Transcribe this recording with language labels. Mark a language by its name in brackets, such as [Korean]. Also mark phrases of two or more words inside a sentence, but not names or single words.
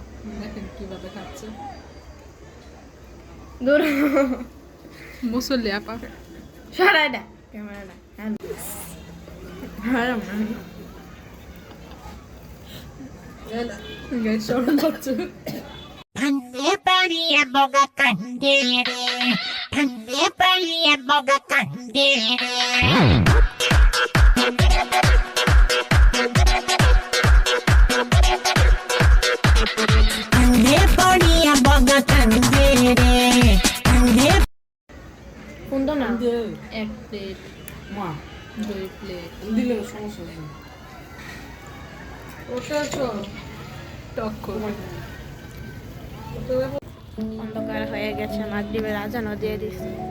[Bangla] দেখেন কিভাবে খাচ্ছে। দূর মুসল্লি আপা, সরাই না ক্যামেরা না। গাইস শরম হচ্ছে। Pande pariya boga kandere, pande pariya boga kandere. Pande pariya boga kandere, pande. সুন্দর না এক প্লেট, মা দুই প্লেট, দিলে সমস্যা নেই। টক করে। অন্ধকার হয়ে গেছে, মাগরিবের আজানও দিয়ে দিছে।